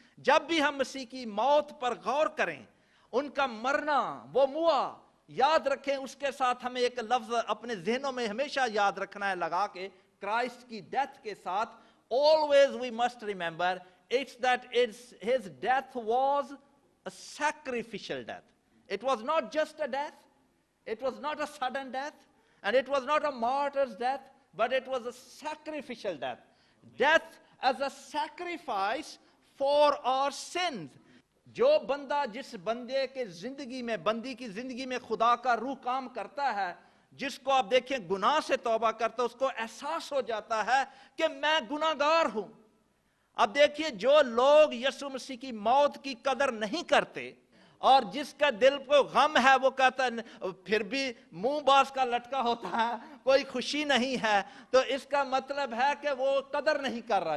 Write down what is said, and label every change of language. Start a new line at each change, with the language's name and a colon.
Urdu: جب بھی ہم مسیح کی موت پر غور کریں, ان کا مرنا وہ موا, یاد رکھیں اس کے ساتھ ہمیں ایک لفظ اپنے ذہنوں میں ہمیشہ یاد رکھنا ہے لگا کے, کرائسٹ کی ڈیتھ کے ساتھ
English: always we must remember it's that his death was a sacrificial death. It was not just a death, it was not a sudden death, and it was not a martyr's death, but it was a sacrificial death. Death as a sacrifice for our sins.
Urdu: جو بندہ, جس بندے کے زندگی میں, بندی کی زندگی میں خدا کا روح کام کرتا ہے, جس کو آپ دیکھیں گناہ سے توبہ کرتا ہے, اس کو احساس ہو جاتا ہے کہ میں گناہگار ہوں. اب دیکھیے جو لوگ یسوع مسیح کی موت کی قدر نہیں کرتے, اور جس کا دل کو غم ہے, وہ کہتا ہے پھر بھی منہ باز کا لٹکا ہوتا ہے, کوئی خوشی نہیں ہے, تو اس کا مطلب ہے کہ وہ قدر نہیں کر رہا.